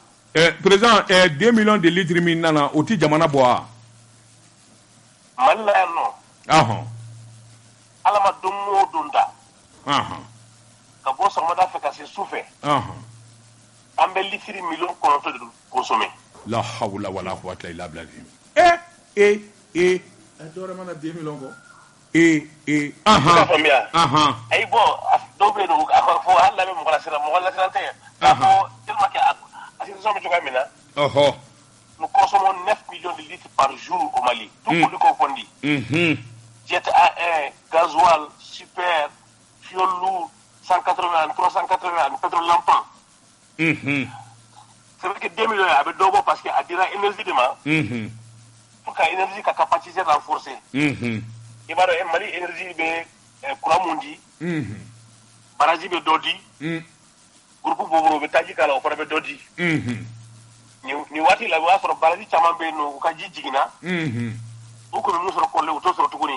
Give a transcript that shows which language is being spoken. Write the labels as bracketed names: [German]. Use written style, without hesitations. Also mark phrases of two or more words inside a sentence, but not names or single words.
[Bambara] Président 2 [French] millions de litres [Bambara] min nana o ti jamana bɔ wa. Mali la yan nɔ. Ala ma don o don da. Ka bɔ sɔgɔmada fɛ ka se su fɛ. An bɛ litiri 9 [French] millions de consommer. [Arabic] لا حول ولا قوة إلا بالله. [Bambara] A dɔwɛrɛ mana 2 millions kɔ. faamuya ayi bon dɔw bɛ yen nɔ a fɔ hali n'a bɛ mɔgɔ lasiran tɛ k'a fɔ [French] tellement que [Bambara] a situation bɛ cogoya min na [French] nous consommons 9 millions de litres par jour au Mali tout produit confondu jet A1 gasoil super fuel lourd 180 380 pétrole lampant c'est vrai que 2 millions [Bambara] a bɛ dɔ bɔ [French] parce que [Bambara] a dira énergie de ma [French] pour que énergie [Bambara] ka [French] capacité renforcer [Bambara] i b'a dɔn Mali énergie bɛ courant mun di baraji bɛ dɔ di groupe boboro bɛ taji k'a la o fana bɛ dɔ di ni waati la o y'a sɔrɔ baraji caman bɛ yen nɔ u ka ji jiginna u kun bɛ mun sɔrɔ kɔrɔlen u t'o sɔrɔ tuguni